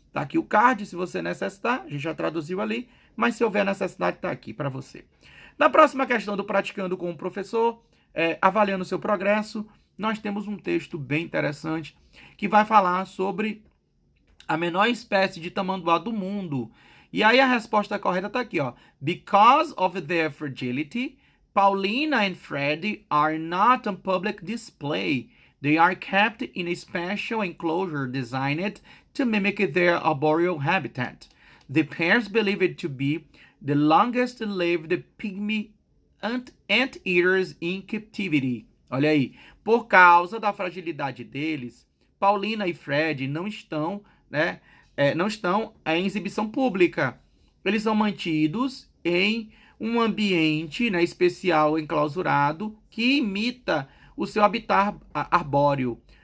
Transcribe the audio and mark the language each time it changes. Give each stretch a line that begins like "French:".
Portuguese: Tá aqui o card, se você necessitar. A gente já traduziu ali, mas se houver necessidade, tá aqui para você. Na próxima questão do Praticando com o Professor, avaliando o seu progresso, nós temos um texto bem interessante que vai falar sobre a menor espécie de tamanduá do mundo. E aí a resposta correta está aqui, ó.
English: Because of their fragility, Paulina and Freddy are not on public display. They are kept in a special enclosure designed to mimic their arboreal habitat. The pairs believed to be the longest-lived pygmy anteaters in captivity.
Portuguese: Olha aí. Por causa da fragilidade deles, Paulina e Fred não estão, né, não estão em exibição pública. Eles são mantidos em um ambiente, né, especial, enclausurado, que imita o seu habitat arbóreo.